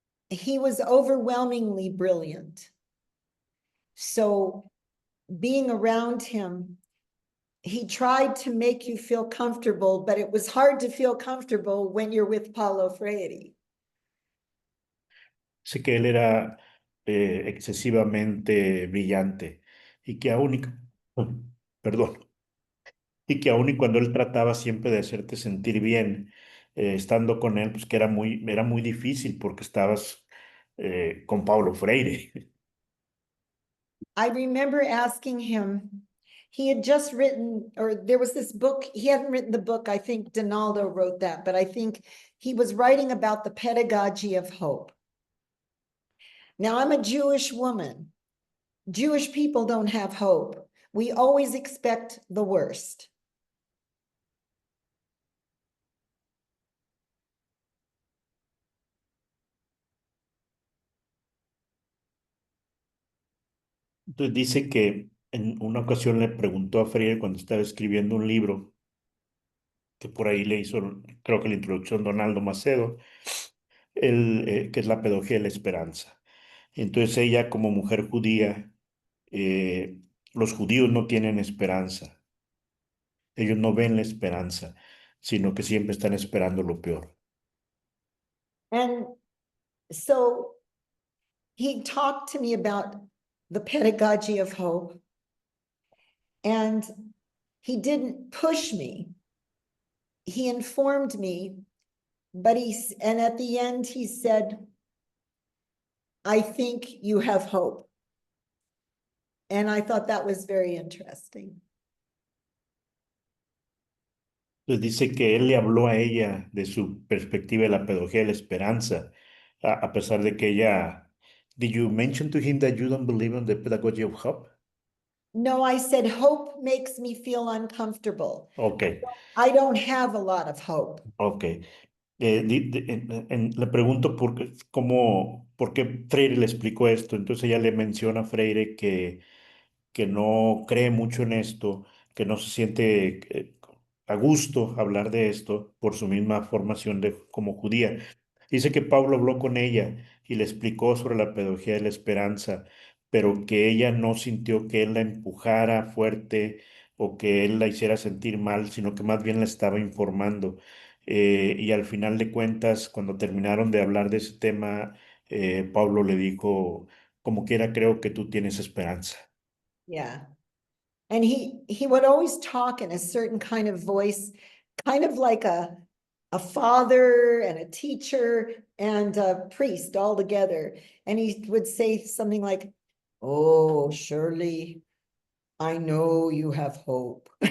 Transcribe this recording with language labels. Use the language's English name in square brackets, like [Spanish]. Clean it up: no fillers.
[English] He was overwhelmingly brilliant. So being around him he tried to make you feel comfortable, but it was hard to feel comfortable when you're with Paulo Freire. [Spanish] Sé que él era excesivamente brillante y que aún, perdón, y que aún y cuando él trataba siempre de hacerte sentir bien, estando con él, pues que era muy difícil porque estabas con Paulo Freire. [English] I remember asking him, he had just written, or there was this book, he hadn't written the book, I think Donaldo wrote that, but I think he was writing about the pedagogy of hope. Now, I'm a Jewish woman. Jewish people don't have hope. We always expect the worst. [Spanish] Entonces dice que en una ocasión le preguntó a Freire cuando estaba escribiendo un libro, que por ahí le hizo, creo que la introducción Donaldo Macedo, que es la pedagogía de la esperanza. Entonces ella como mujer judía, los judíos no tienen esperanza, ellos no ven la esperanza, sino que siempre están esperando lo peor. [English] And so he talked to me about the pedagogy of hope. And he didn't push me. He informed me, but and at the end he said, I think you have hope. And I thought that was very interesting. [Spanish] Entonces dice que él le habló a ella de su perspectiva de la pedagogía de la esperanza, a pesar de que ella, [English] did you mention to him that you don't believe in the pedagogy of hope? No, I said, hope makes me feel uncomfortable. Ok, I don't have a lot of hope. ok. [Spanish] Le pregunto por qué Freire le explicó esto. Entonces ella le menciona a Freire que no cree mucho en esto, que no se siente a gusto hablar de esto por su misma formación como judía. Dice que Pablo habló con ella y le explicó sobre la pedagogía de la esperanza, pero que ella no sintió que él la empujara fuerte o que él la hiciera sentir mal, sino que más bien la estaba informando. Y al final de cuentas, cuando terminaron de hablar de ese tema, Pablo le dijo, como quiera, creo que tú tienes esperanza. [English] Yeah. And he would always talk in a certain kind of voice, kind of like a father and a teacher and a priest all together. And he would say something like, oh, Shirley, I know you have hope.